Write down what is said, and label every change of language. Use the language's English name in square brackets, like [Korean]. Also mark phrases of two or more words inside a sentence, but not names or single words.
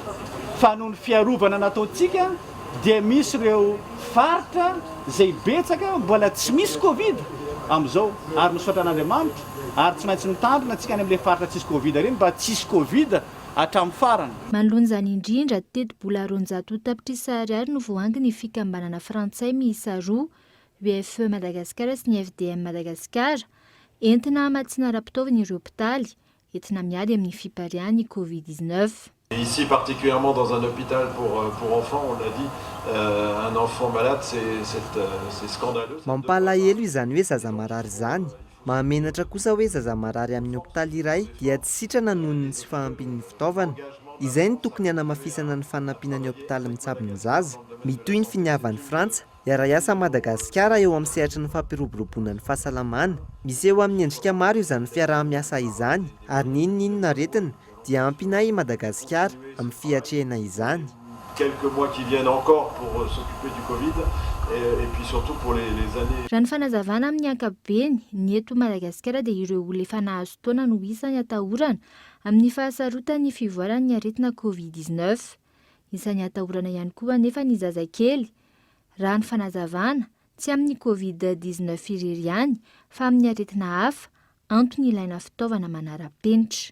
[Malagasy] Fa noho ny fiarovana nataontsika dia misy ireo faritra izay betsaka mbola tsy misy Covid amin'izao ary misaotran'Andriamanitra ary tsy maintsy mitandrina antsika any amin'ilay faritra tsisy Covid ireny mba tsisy Covid hatramin'ny farany. Manoloana izany indrindra teti-bola 200 tapitrisa ariary no voahangy ny fikambanana Frantsay miisa 2, UFE Madagasikara sy ny FDM Madagasikara, entina hamatsiana ara-pitaovana ireo hôpitaly, entina miady amin'ny fiparian'ny Covid-19. [French] Ici, particulièrement dans un hôpital pour enfants, on l'a dit, un enfant malade, c'est scandaleux. [Malagasy] Mampalahelo izany hoe zaza marary izany. Mahamenatra kosa hoe zaza marary amin'ny hôpitaly iray dia tsy sitrana noho ny tsy fahampian'ny fitaovana. Izay ny tokony hanamafisana ny fanampian'ny hôpitaly mitsabo ny zaza. Mitoy ny finiavan'ny Frantsa, iara-iasa Madagasikara eo amin'ny sehatra ny fampiroboroboana ny fahasalamana. Misy eo amin'ny endrika maro izany fiaraha-miasa izany ary n'inona aretina dia ampinay Madagasikara amin'ny fiatrehana izany. [French] Quelques mois qui viennent encore pour s'occuper du Covid et puis surtout pour les années. [Malagasy] Raha ny fanazavana amin'ny ankapobeny, ny eto Madagasikara dia ireo olona efa nahazo taona no isany atahorana amin'ny fahasarotany fivoaran'ny aretina Covid-19. Isany atahorana ihany koa anefa ny zazakely. Raha ny fanazavana tsy amin'ny Covid-19 irery ihany fa amin'ny aretina hafa, antony ilaina fitaovana manara-penitra.